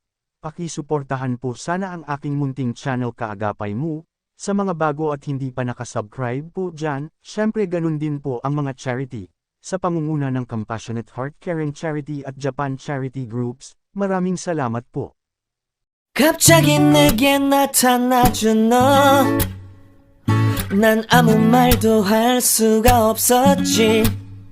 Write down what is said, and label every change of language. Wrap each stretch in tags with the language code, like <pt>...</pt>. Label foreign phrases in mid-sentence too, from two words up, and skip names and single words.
<tl>Pakisuportahan po sana ang aking munting channel Kaagapay Mo. Sa mga bago at hindi pa nakasubscribe po dyan, syempre ganun din po ang mga charity. Sa pangunguna ng Compassionate Heart Caring Charity at Japan Charity Groups, maraming salamat po.</tl> <ko>갑자기 내게 나타나준 너 난 아무 말도 할 수가 없었지</ko>